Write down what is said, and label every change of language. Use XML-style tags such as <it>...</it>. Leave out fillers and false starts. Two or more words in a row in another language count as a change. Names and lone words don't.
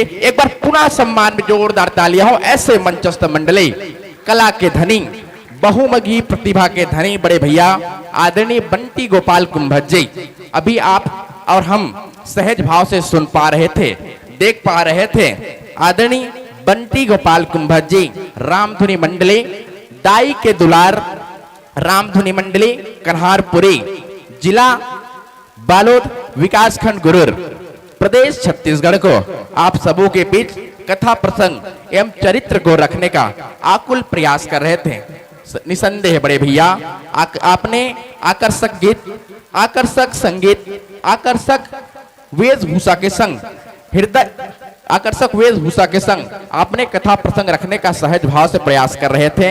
<hi>एक बार पुनः सम्मान में जोरदार तालियां हो ऐसे मंचस्थ मंडली, कला के धनी, बहुमुखी प्रतिभा के धनी बड़े भैया आदरणीय बंटी गोपाल कुंभज जी। अभी आप और हम सहज भाव से सुन पा रहे थे, देख पा रहे थे। आदरणीय बंटी गोपाल कुंभज जी रामधुनी मंडली, दाई के दुलार रामधुनी मंडली कन्हारपुरी, जिला बालोद, विकासखंड गुरुर, प्रदेश छत्तीसगढ़ को आप सबों के बीच कथा प्रसंग एवं चरित्र को रखने का आकुल प्रयास कर रहे थे। निसंदेह बड़े भैया आपने आकर्षक गीत, आकर्षक संगीत, आकर्षक वेशभूषा के संग हृदय, आकर्षक वेशभूषा के संग आपने कथा प्रसंग रखने का सहज भाव से प्रयास कर रहे थे।</hi>